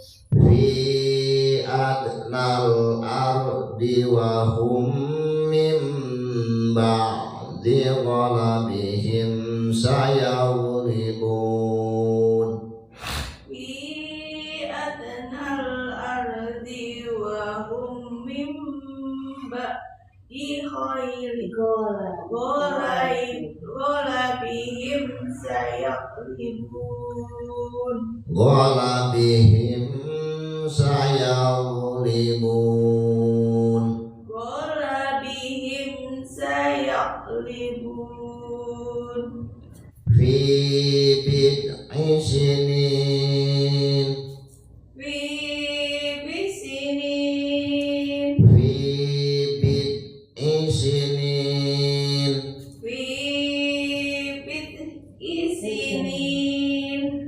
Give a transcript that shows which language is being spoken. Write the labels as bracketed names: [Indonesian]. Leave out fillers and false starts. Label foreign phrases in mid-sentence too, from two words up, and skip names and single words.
[Arabic] في أدنى الأرض وهم من بعد غلبهم سيغلبون. في أدنى الأرض وهم من بعد خير غلبهم سيغلبون. غلبهم سيغلبون. غلبهم سيغلبون. في بضع سنين في بسنين في بضع سنين في بضع سنين